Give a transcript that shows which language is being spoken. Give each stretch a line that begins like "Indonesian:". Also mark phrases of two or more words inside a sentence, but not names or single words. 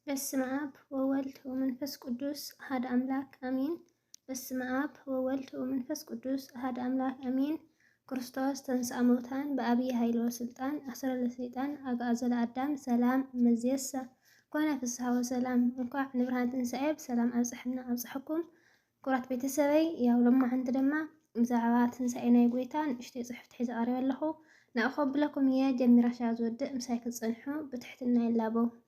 Geez: በስመ አብ ወወልድ ወመንፈስ ቅዱስ አሐድ አምላክ አሜን። በስመ አብ ወወልድ ወመንፈስ ቅዱስ አሐድ አምላክ አሜን። ክርስቶስ ተንሥአ እሙታን በአብይ ኃይል ወስልጣን አሰረ ለሰይጣን አግዓዞ ለአዳም ሰላም እምይእዜሰ ኮነ ፍስሐ ወሰላም።
Tigrinya: እንኳዕ ንብርሃን ትንሣኤ ብሰላም አብጽሕኩም። ክቡራት ቤተሰበይ ያው ሎማዓንቲ ድማ ብዛዕባ ትንሣኤ ናይ ጎይታ ንእሽተይ ጽሕፍቲ ሒዘ ቀሪበ ኣለኹ። ንኣኸብለኩም እየ ጀሚራሻ ዝወድእ ምሳይ ክትጸንሑ ብትሕትና ይላበው።